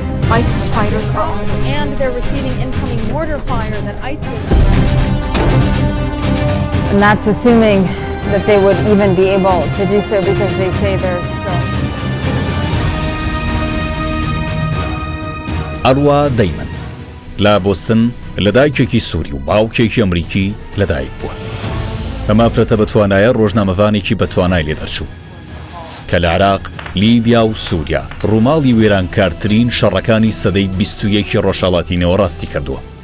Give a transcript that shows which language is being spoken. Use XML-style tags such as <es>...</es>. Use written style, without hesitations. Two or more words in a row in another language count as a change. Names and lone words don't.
<en>ISIS fighters are on them, and they're receiving incoming mortar fire that ISIS... And that's assuming that they would even be able to do so because they say they're still...</en> <ckb>ئەروا دەیمن لە بۆستن لە دایکێکی سووری و باوکێکی ئەمریکی لەدایک بووە. ئەمە فرەتە بە توانایە ڕۆژنامەوانێکی بە توانای لێ دەرچوو کە لە عێراق، لیبیا و سووریا ڕووماڵی وێرانکارترین شەڕەکانی سەدەی 21 ڕۆژهەڵاتی نێوەڕاستی کردووە.</ckb>